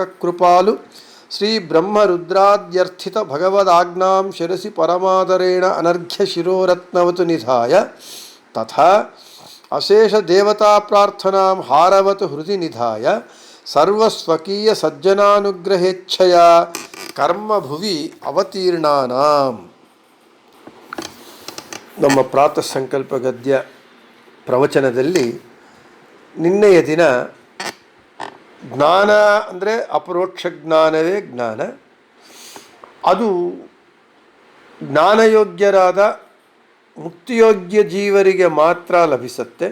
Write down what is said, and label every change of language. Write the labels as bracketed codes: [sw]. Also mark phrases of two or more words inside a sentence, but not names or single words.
[sa] ಕೃಪಾಲು ಶ್ರೀ ಬ್ರಹ್ಮರುದ್ರಾದ್ಯರ್ಥಿತ ಭಗವದಾಜ್ಞಾಂ ಶಿರಸಿ ಪರಮಾದರೇಣ ಅನರ್ಘ್ಯ ಶಿರೋರತ್ನವತು ನಿಧಾಯ ತಥಾ ಅಶೇಷ ದೇವತಾ ಪ್ರಾರ್ಥನಾಂ ಹಾರವತ್ ಹೃದಯ ನಿಧಾಯ ಸರ್ವಸ್ವಕೀಯ ಸಜ್ಜನಾನುಗ್ರಹೇಚ್ಛಯ ಕರ್ಮಭುವಿ ಅವತೀರ್ಣಾನಾಂ. [kn] ನಮ್ಮ ಪ್ರಾತಃ ಸಂಕಲ್ಪ ಗದ್ಯ ಪ್ರವಚನದಲ್ಲಿ ನಿನ್ನೆಯ ದಿನ ಜ್ಞಾನ ಅಂದರೆ ಅಪರೋಕ್ಷ ಜ್ಞಾನವೇ ಜ್ಞಾನ, ಅದು ಜ್ಞಾನಯೋಗ್ಯರಾದ ಮುಕ್ತಿಯೋಗ್ಯ ಜೀವರಿಗೆ ಮಾತ್ರ ಲಭಿಸುತ್ತೆ.